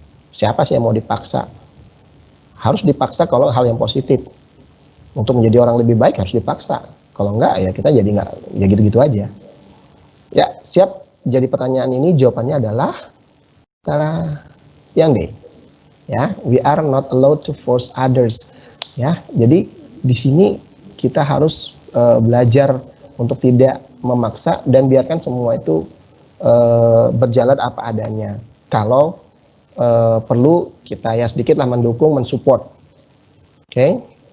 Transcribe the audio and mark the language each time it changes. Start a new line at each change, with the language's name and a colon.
Indonesian: Siapa sih yang mau dipaksa? Harus dipaksa kalau hal yang positif. Untuk menjadi orang lebih baik harus dipaksa. Kalau enggak ya kita jadi nggak, ya gitu-gitu aja. Ya, siap. Jadi pertanyaan ini jawabannya adalah yang D.
English: Ya, we are not allowed to force others.
Indonesian: Ya, jadi di sini kita harus belajar untuk tidak memaksa dan biarkan semua itu berjalan apa adanya. Kalau perlu kita ya sedikitlah mendukung, mensupport. Oke.